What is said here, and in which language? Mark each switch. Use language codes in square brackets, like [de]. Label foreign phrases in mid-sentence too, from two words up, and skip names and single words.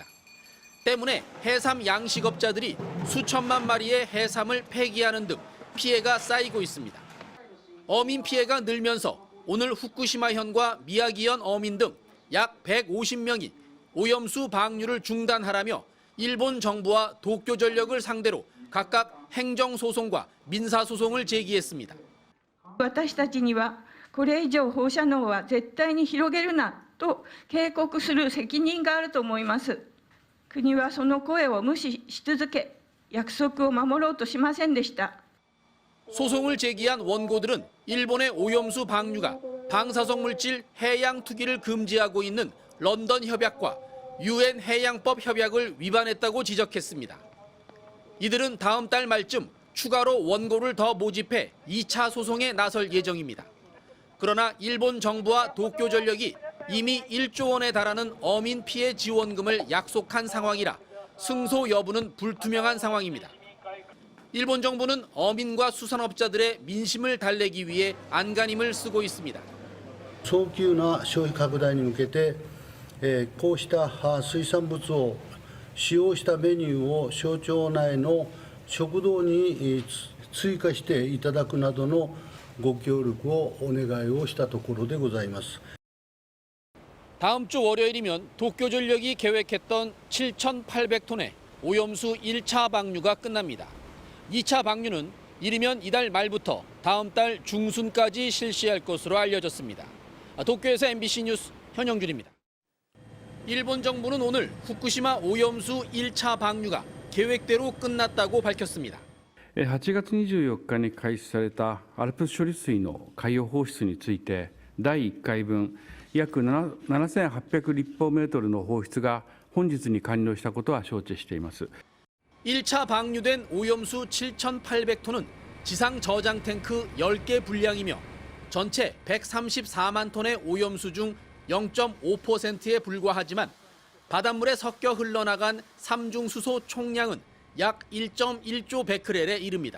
[ko] 때문에 해삼 양식업자들이 수천만 마리의 해삼을 폐기하는 등 피해가 쌓이고 있습니다. 어민 피해가 늘면서 오늘 후쿠시마현과 미야기현 어민 등 약 150명이 오염수 방류를 중단하라며 일본 정부와 도쿄전력을 상대로 각각 행정소송과 민사소송을 제기했습니다. [ja] 私たちにはこれ以上放射能は絶対に広げるなと警告する責任があると思います。国はその声を無視し続け、約束を守ろうとしませんでした。 [ko] 소송을 제기한 원고들은 일본의 오염수 방류가 방사성 물질 해양 투기를 금지하고 있는 런던 협약과 UN 해양법 협약을 위반했다고 지적했습니다. 이들은 다음 달 말쯤 추가로 원고를 더 모집해 2차 소송에 나설 예정입니다. 그러나 일본 정부와 도쿄전력이 이미 1조 원에 달하는 어민 피해 지원금을 약속한 상황이라 승소 여부는 불투명한 상황입니다. 일본 정부는 어민과 수산업자들의 민심을 달래기 위해 안간힘을 쓰고 있습니다. [ja] 早急な消費拡大に向けて、こうした水産物を使用したメニューを省庁内の食堂に追加していただくなどのご協力をお願いをしたところでございます。 [ko] 다음 주 월요일이면 도쿄전력이 계획했던 7,800톤의 오염수 1차 방류가 끝납니다. 2차 방류는 이르면 이달 말부터 다음 달 중순까지 실시할 것으로 알려졌습니다. 도쿄에서 MBC 뉴스 현영준입니다. 일본 정부는 오늘 후쿠시마 오염수 1차 방류가 계획대로 끝났다고 밝혔습니다. [ja] 8 月24日に開始されたアルプス処理水の海洋放出について第1回分約7800立方メートルの放出が本日に完了したことは承知しています。 [ko] 1차 방류된 오염수 7,800톤은 지상 저장 탱크 10개 분량이며 전체 134만 톤의 오염수 중 0.5%에 불과하지만 바닷물에 섞여 흘러나간 삼중수소 총량은 약 1.1조 베크렐에 이릅니다.